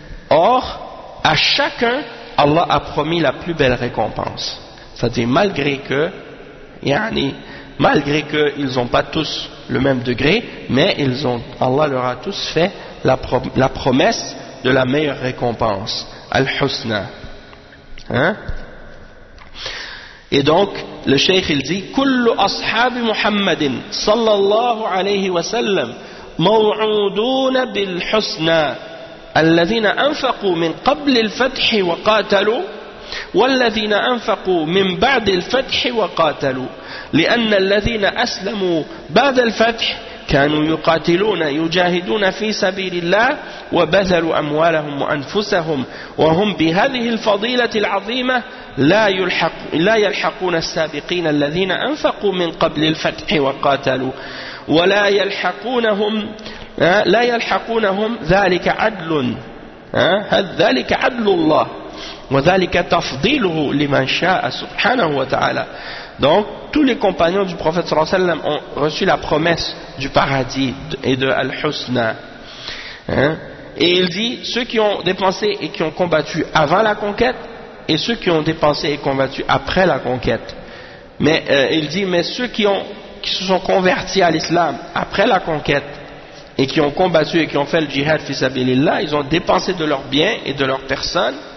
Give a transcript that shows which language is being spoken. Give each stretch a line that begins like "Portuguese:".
French: Or, à chacun, Allah a promis la plus belle récompense. C'est-à-dire, malgré que ils n'ont pas tous le même degré, mais Allah leur a tous fait la promesse de la meilleure récompense, Al-Husna. Hein? Et donc, le cheikh, il dit,
Arabic: « Kullu ashabi Muhammadin, sallallahu alayhi wa sallam, maw'uduna bil-husna. » الذين أنفقوا من قبل الفتح وقاتلوا والذين أنفقوا من بعد الفتح وقاتلوا لأن الذين أسلموا بعد الفتح كانوا يقاتلون يجاهدون في سبيل الله وبذلوا أموالهم وأنفسهم وهم بهذه الفضيلة العظيمة لا يلحقون السابقين الذين أنفقوا من قبل الفتح وقاتلوا ولا يلحقونهم لا يلحقونهم ذلك عدل هل ذلك عدل الله وذلك تفضيله لمن شاء سبحانه وتعالى.
French: Donc tous les compagnons du prophète
Arabic: صلى الله عليه وسلم
French: ont reçu la promesse du paradis et de Al-Husna, hein? Et il dit, ceux qui ont dépensé et qui ont combattu avant la conquête et ceux qui ont dépensé et combattu après la conquête, mais ceux qui se sont convertis à l'islam après la conquête et qui ont combattu et qui ont fait le djihad fi sabilillah, ils ont dépensé de leurs biens et de leurs personnes,